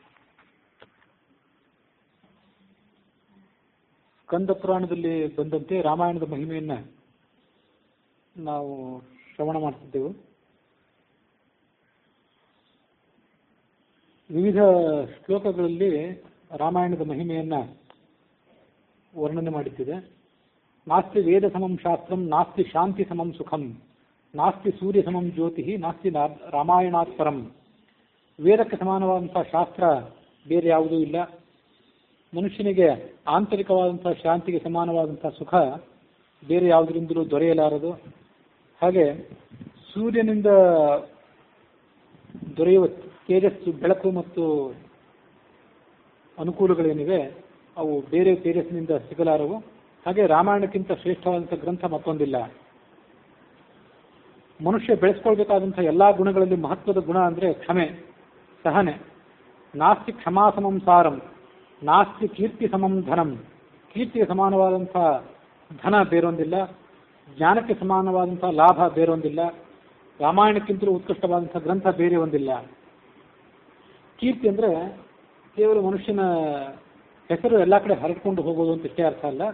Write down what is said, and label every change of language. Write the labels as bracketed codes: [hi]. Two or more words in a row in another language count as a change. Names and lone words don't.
[kn] ಸ್ಕಂದ ಪುರಾಣದಲ್ಲಿ ಬಂದಂತೆ ರಾಮಾಯಣದ ಮಹಿಮೆಯನ್ನು ನಾವು ಶ್ರವಣ ಮಾಡ್ತಿದ್ದೆವು. ವಿವಿಧ ಶ್ಲೋಕಗಳಲ್ಲಿ ರಾಮಾಯಣದ ಮಹಿಮೆಯನ್ನು ವರ್ಣನೆ ಮಾಡುತ್ತಿದೆ. [sa] ನಾಸ್ತಿ ವೇದ ಸಮಂ ಶಾಸ್ತ್ರಂ, ನಾಸ್ತಿ ಶಾಂತಿ ಸಮಂ ಸುಖಂ, ನಾಸ್ತಿ ಸೂರ್ಯ ಸಮಂ ಜ್ಯೋತಿ, ನಾಸ್ತಿ ರಾಮಾಯಣಾತ್ ಪರಂ. [kn] ವೇದಕ್ಕೆ ಸಮಾನವಾದಂಥ ಶಾಸ್ತ್ರ ಬೇರೆ ಯಾವುದೂ ಇಲ್ಲ. ಮನುಷ್ಯನಿಗೆ ಆಂತರಿಕವಾದಂಥ ಶಾಂತಿಗೆ ಸಮಾನವಾದಂಥ ಸುಖ ಬೇರೆ ಯಾವುದರಿಂದಲೂ ದೊರೆಯಲಾರದು. ಹಾಗೆ ಸೂರ್ಯನಿಂದ ದೊರೆಯುವ ತೇಜಸ್ಸು, ಬೆಳಕು ಮತ್ತು ಅನುಕೂಲಗಳೇನಿವೆ ಅವು ಬೇರೆ ತೇಜಸ್ಸಿನಿಂದ ಸಿಗಲಾರವು. ಹಾಗೆ ರಾಮಾಯಣಕ್ಕಿಂತ ಶ್ರೇಷ್ಠವಾದಂಥ ಗ್ರಂಥ ಮತ್ತೊಂದಿಲ್ಲ. ಮನುಷ್ಯ ಬೆಳೆಸ್ಕೊಳ್ಬೇಕಾದಂಥ ಎಲ್ಲ ಗುಣಗಳಲ್ಲಿ ಮಹತ್ವದ ಗುಣ ಅಂದರೆ ಕ್ಷಮೆ, ಸಹನೆ. [sa] ನಾಸ್ತಿ ಕ್ಷಮಾ ಸಮಂ ಸಾರಂ, ನಾಸ್ತಿ ಕೀರ್ತಿ ಸಮಂ ಧನಂ. [kn] ಕೀರ್ತಿಗೆ ಸಮಾನವಾದಂಥ ಧನ ಬೇರೊಂದಿಲ್ಲ, ಜ್ಞಾನಕ್ಕೆ ಸಮಾನವಾದಂಥ ಲಾಭ ಬೇರೊಂದಿಲ್ಲ, ರಾಮಾಯಣಕ್ಕಿಂತಲೂ ಉತ್ಕೃಷ್ಟವಾದಂಥ ಗ್ರಂಥ ಬೇರೆ ಒಂದಿಲ್ಲ. ಕೀರ್ತಿ ಅಂದರೆ ಕೇವಲ ಮನುಷ್ಯನ ಹೆಸರು ಎಲ್ಲ ಕಡೆ ಹರಡ್ಕೊಂಡು ಹೋಗೋದು ಅಂತ ಇಷ್ಟೇ ಅರ್ಥ ಅಲ್ಲ.